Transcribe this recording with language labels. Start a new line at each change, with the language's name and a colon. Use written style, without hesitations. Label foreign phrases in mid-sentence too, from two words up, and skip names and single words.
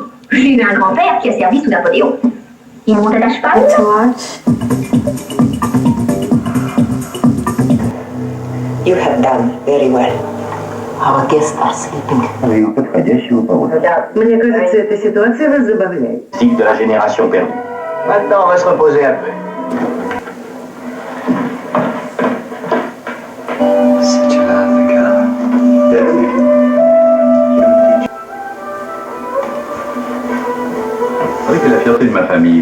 French: J'ai eu un grand-père qui a servi sous Napoléon. Il montait à cheval.
English: You have done very well. Our guests are sleeping.
Russian: Подходящего повода. Мне кажется, эта ситуация вас забавляет.
French: Стик de la génération perdue. Maintenant, on va se reposer un peu. Si tu l'as, C'est la fierté de ma famille.